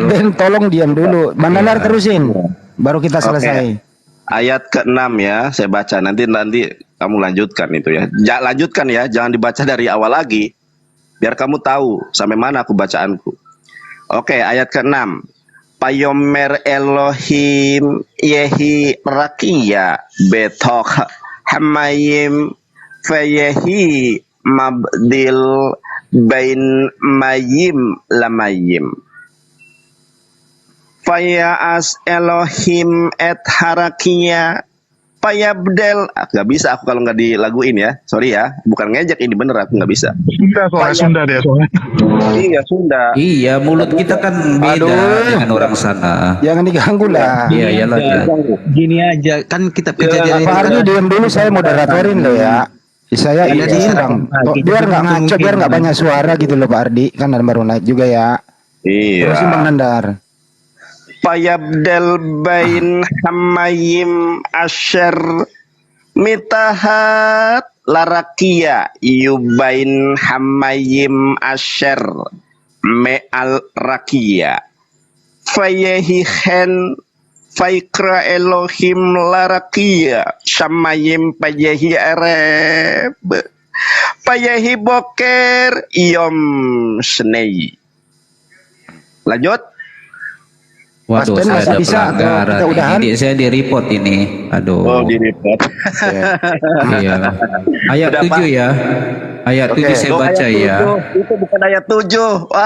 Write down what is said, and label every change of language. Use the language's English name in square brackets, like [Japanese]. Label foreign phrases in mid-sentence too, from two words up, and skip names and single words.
[Indonesian] Ben, tolong diam dulu. Bang Nandar terusin. Baru kita selesai. Ayat ke-6 ya, saya baca. Nanti kamu lanjutkan itu ya. Lanjutkan ya, jangan dibaca dari awal lagi. Biar kamu tahu sampai mana aku bacaanku. Oke, ayat ke-6. [Hebrew] ויאמר אלהים יהי רקיע בתוך המים ויהי מבדיל בין מים למים. ויעש אלהים את הרקיע ויבדל, [Indonesian] nggak bisa aku kalau nggak dilaguin ya, sorry ya, bukan ngejek ini bener aku nggak bisa. Sunda dia soalnya. Iya Sunda. Iya, mulut kita kan beda dengan orang sana. Jangan diganggu lah. Iya, iyalah. Gini aja, kan kita kejadian Pak Ardi diam dulu, saya moderatorin loh ya. Saya Iya, ini Bang. Biar nggak ngaco, biar nggak banyak suara gitu loh Pak Ardi. Kan baru naik juga ya. Iya. Terusin Bang Nandar. [Hebrew] ויבדל בין המים אשר מתחת לרקיע ובין המים אשר מעל רקיע ויהי כן ויקרא אלהים לרקיע שמים ויהי ערב ויהי בקר יום שני. [Indonesian] Lanjut. Waduh, Ben, saya masih ada bisa atau pelanggaran. kita udahan? Ini saya di report ini. Aduh. Oh, di report. Iya. Ayat Udah, 7 Pak. ya. Ayat 7 saya Oh, baca ayat ya. 7. Itu bukan ayat 7. Wah.